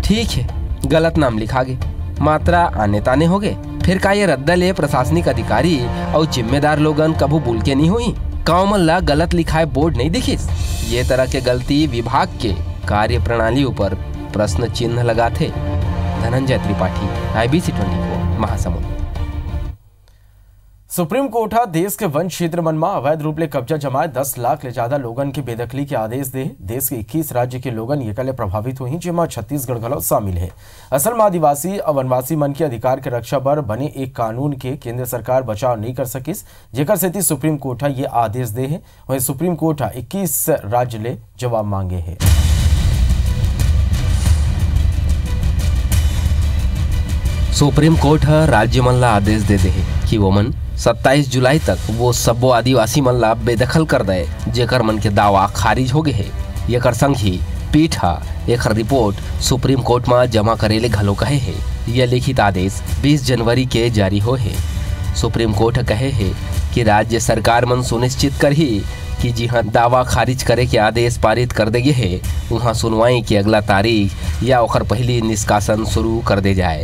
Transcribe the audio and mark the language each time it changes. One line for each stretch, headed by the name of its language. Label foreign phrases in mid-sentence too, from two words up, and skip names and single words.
Chhattisgarhi: ठीक है, गलत नाम लिखा गे, मात्रा आने ताने हो गए, फिर का ये रद्दा ले प्रशासनिक अधिकारी और जिम्मेदार लोगन कभू भूल के नहीं हुई। कामल ला गलत लिखाए बोर्ड नहीं दिखिस। ये तरह के गलती विभाग के कार्य प्रणाली ऊपर प्रश्न चिन्ह लगाते। धनंजय त्रिपाठी, IBC 24 महासमुंद। सुप्रीम कोर्ट देश के वन क्षेत्र मन में अवैध रूप ले कब्जा जमाए 10 लाख ले ज्यादा लोगन के बेदखली के आदेश दे। देश के 21 राज्य के लोगन ये कले प्रभावित हुई, जेमा छत्तीसगढ़ घलो शामिल है। असल में आदिवासी और वनवासी मन के अधिकार के रक्षा पर बने एक कानून के केंद्र सरकार बचाव नहीं कर सकिस, जेकर सेती सुप्रीम कोर्ट ये आदेश दे है। वहीं सुप्रीम कोर्ट 21 राज्य ले जवाब मांगे है। सुप्रीम कोर्ट राज्य मन ला आदेश दे दे कि वो मन 27 जुलाई तक वो सब्बो आदिवासी मन ला बेदखल कर दे, जेकर मन के दावा खारिज हो गए है। एकर संग ही पीठ एक रिपोर्ट सुप्रीम कोर्ट में जमा करेले घलो कहे है। यह लिखित आदेश 20 जनवरी के जारी हो है। सुप्रीम कोर्ट कहे है कि राज्य सरकार मन सुनिश्चित कर ही कि जहाँ दावा खारिज करे के आदेश पारित कर दे है, वहाँ सुनवाई की अगला तारीख या ओकर पहली निष्कासन शुरू कर दे जाए।